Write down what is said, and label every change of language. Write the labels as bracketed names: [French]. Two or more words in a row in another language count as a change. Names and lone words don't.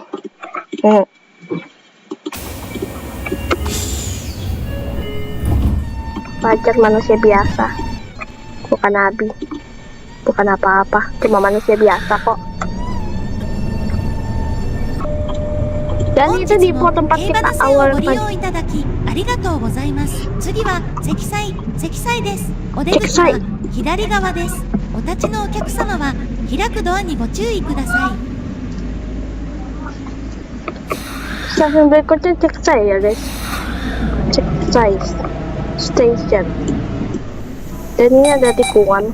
[Indonesian] Wajar, manusia biasa, bukan nabi, bukan apa-apa, cuma manusia biasa kok. Dan [Japanese] 本 [Indonesian] itu [Japanese] 日 [Indonesian] di [Japanese] も [Indonesian] tempat [Japanese] 競馬 [Indonesian] kita [Japanese] の線を [Indonesian] awal [Japanese] ご利 [Indonesian] tadi. [Japanese] 用いただきありがとうございます。次は積載です。お出口積載は左側です。お立ちのお客様は開くドアにご注意ください。 [Indonesian] Stasiun berikutnya Ceksai ya guys. Ceksai Station. Dan ini ada tikungan.